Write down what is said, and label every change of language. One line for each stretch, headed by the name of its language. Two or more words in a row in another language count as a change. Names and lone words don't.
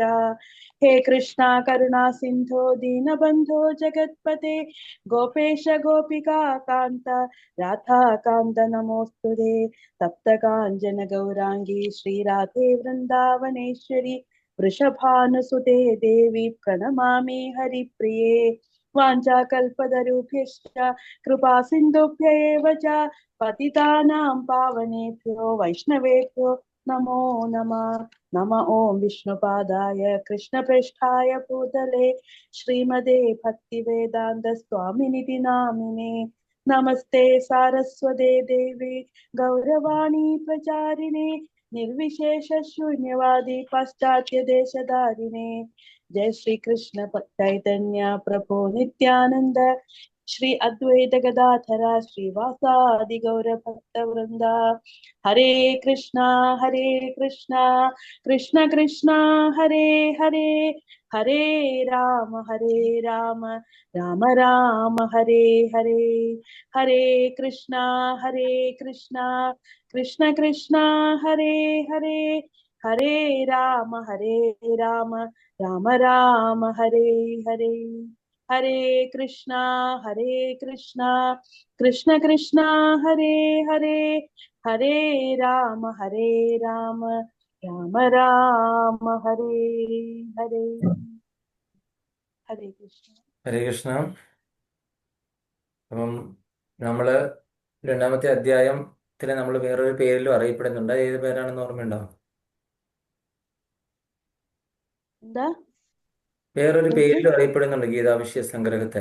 Sanskrit: ഹേ കൃഷ്ണ കരുണാ സിന്ധോ ദീനബന്ധോ ജഗത്പതേ ഗോപേശ ഗോപികാ കാന്ത രാധാകാന്ത നമോസ്തുതേ. തപ്തകാഞ്ചന ഗൗരാംഗീ ശ്രീരാധേ വൃന്ദാവനേശ്വരി വൃഷഭാനുസുതേ ദേവി പ്രണമാമി ഹരിപ്രിയേ. വാഞ്ചാകൽപതരുഭ്യശ്ച കൃപാ സിന്ധുഭ്യ ഏവ ച പതിതാനാം പാവനേഭ്യോ വൈഷ്ണവേഭ്യോ നമോ നമഃ. നമ ഓം വിഷ്ണുപാദായ കൃഷ്ണപ്രേഷ്ഠായ ഭൂതലേ ശ്രീമതേ ഭക്തിവേദാന്ത സ്വാമിനിധി നാമിനേ. നമസ്തേ സാരസ്വതേ ദേവി ഗൗരവാണി പ്രചാരിണേ നിർവിശേഷ ശൂന്യവാദി പാശ്ചാത്യ ദേശധാരിണേ. जय श्री कृष्ण चैतन्य प्रभु नित्यानंद श्री अद्वैत गदाधरा श्रीवासादि गौर भक्त वृंदा. हरे कृष्णा कृष्ण कृष्ण हरे हरे हरे राम राम राम हरे हरे. हरे कृष्णा कृष्ण कृष्ण हरे हरे हरे राम राम राम हरे हरे. हरे कृष्णा कृष्ण कृष्ण हरे हरे हरे राम राम राम हरे हरे. हरे कृष्ण. ഹരേ കൃഷ്ണ.
Malayalam: അപ്പം നമ്മള് രണ്ടാമത്തെ അധ്യായത്തിലെ നമ്മൾ വേറൊരു പേരിലും അറിയപ്പെടുന്നുണ്ട്. ഏത് പേരാണെന്ന് ഓർമ്മയുണ്ടോ? എന്താ വേറൊരു പേരിലും അറിയപ്പെടുന്നുണ്ട് ഗീതാവിഷയ സംഗ്രഹത്തെ.